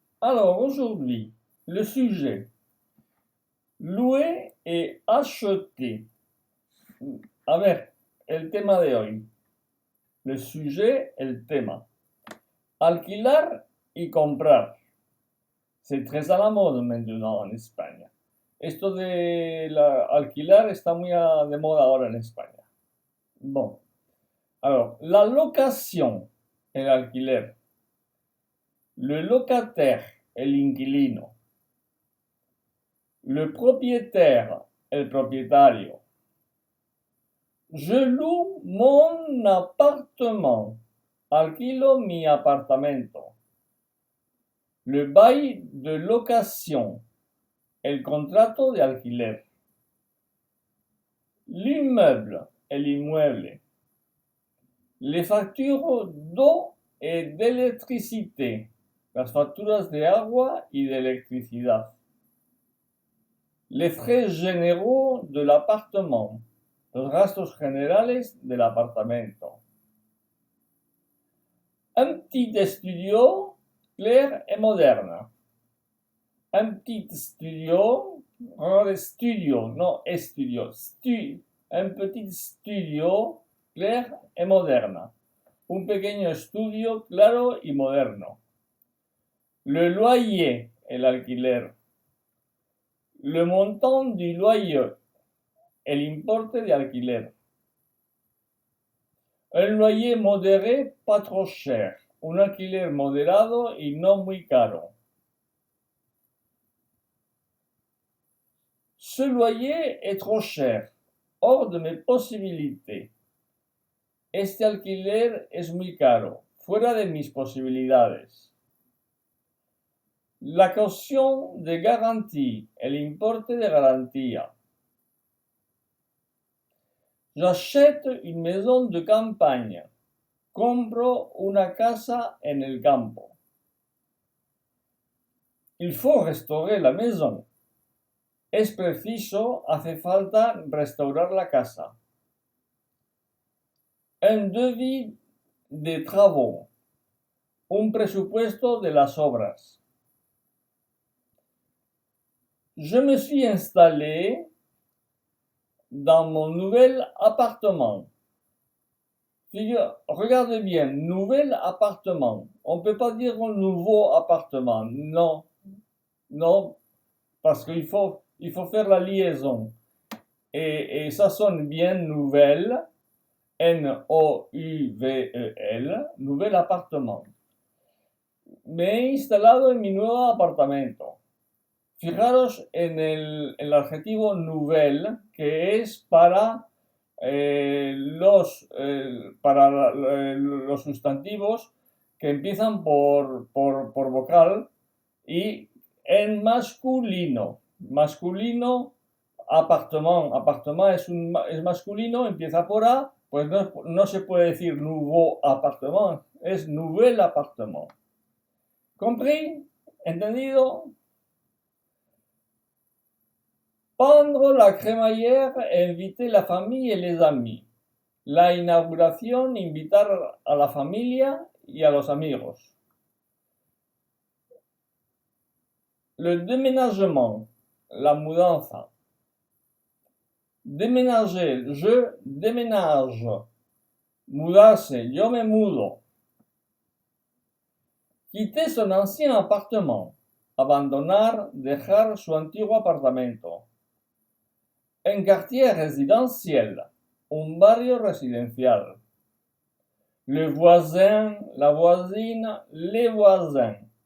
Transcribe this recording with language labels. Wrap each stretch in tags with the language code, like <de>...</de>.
<fr>Alors aujourd'hui, le sujet, louer et acheter.</fr> <es>A ver, el tema de hoy. El sujet, el tema. Alquilar y comprar.</es> <fr>C'est très à la mode maintenant en España.</fr> <es>Esto de alquilar está muy de moda ahora en España.</es> <fr>Bon. Alors, la location,</fr> <es>el alquiler.</es> <fr>Le locataire,</fr> <es>el inquilino.</es> <fr>Le propriétaire,</fr> <es>el propietario.</es> <fr>Je loue mon appartement.</fr> <es>Alquilo mi apartamento.</es> <fr>Le bail de location.</fr> <es>El contrato de alquiler.</es> <fr>L'immeuble,</fr> <es>el inmueble.</es> <fr>Les factures d'eau et d'électricité.</fr> <es>Las facturas de agua y de electricidad.</es> <fr>Les frais généraux de l'appartement.</fr> <es>Los gastos generales del apartamento.</es> <fr>Un petit studio clair et moderne. Un petit studio, studio,</fr> <es>no estudio,</es> <fr>un petit studio clair et moderne.</fr> <es>Un pequeño estudio claro y moderno.</es> <fr>Le loyer,</fr> <es>el alquiler.</es> <fr>Le montant du loyer,</fr> <es>el importe de alquiler.</es> <fr>Un loyer modéré, pas trop cher.</fr> <es>Un alquiler moderado y no muy caro.</es> <fr>Ce loyer est trop cher, hors de mes possibilités.</fr> <es>Este alquiler es muy caro, fuera de mis posibilidades.</es> <fr>La caution de garantie,</fr> <es>el importe de garantía.</es> <fr>J'achète une maison de campagne.</fr> <es>Compro una casa en el campo.</es> <fr>Il faut restaurer la maison.</fr> <es>Es preciso, hace falta restaurar la casa.</es> <fr>Un devis de travaux.</fr> <es>Un presupuesto de las obras.</es> <fr>Je me suis installé dans mon nouvel appartement. Regardez bien, nouvel appartement. On ne peut pas dire un nouveau appartement. Non, non, parce qu'il faut faire la liaison. Et ça sonne bien nouvelle, N-O-U-V-E-L, nouvel appartement.</fr> <es>Me he instalado en mi nuevo apartamento. Fijaros en el adjetivo nouvelle, que es para los sustantivos que empiezan por vocal y en masculino. Masculino, appartement. Appartement es masculino, empieza por A, pues no se puede decir</es> <fr>nouveau appartement,</fr> <es>es</es> <fr>nouvel appartement.</fr> <es>¿Compris? ¿Entendido?</es> <fr>Pendre la crémaillère et inviter la famille et les amis.</fr> <es>La inauguración, invitar a la familia y a los amigos.</es> <fr>Le déménagement,</fr> <es>la mudanza.</es> <fr>Déménager, je déménage.</fr> <es>Mudarse, yo me mudo.</es> <fr>Quitter son ancien appartement.</fr> <es>Abandonar, dejar su antiguo apartamento.</es> <fr>Un quartier résidentiel,</fr> <es>un barrio residencial.</es> <fr>Le voisin, la voisine, les voisins.</fr>